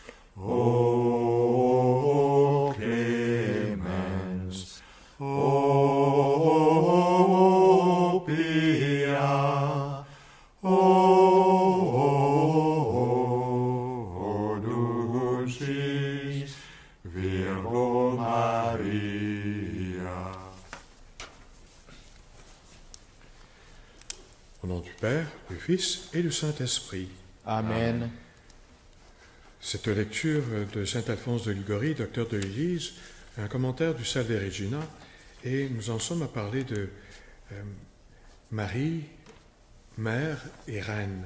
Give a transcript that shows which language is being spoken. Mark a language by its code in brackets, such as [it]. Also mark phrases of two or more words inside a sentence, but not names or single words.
[la] O clemens, o pia, o dulcis Virgo Maria. [fr] Au nom du Père, du Fils et du Saint-Esprit. Amen. Cette lecture de saint Alphonse de Liguori, docteur de l'Église, un commentaire du Salve Regina, et nous en sommes à parler de Marie, mère et reine.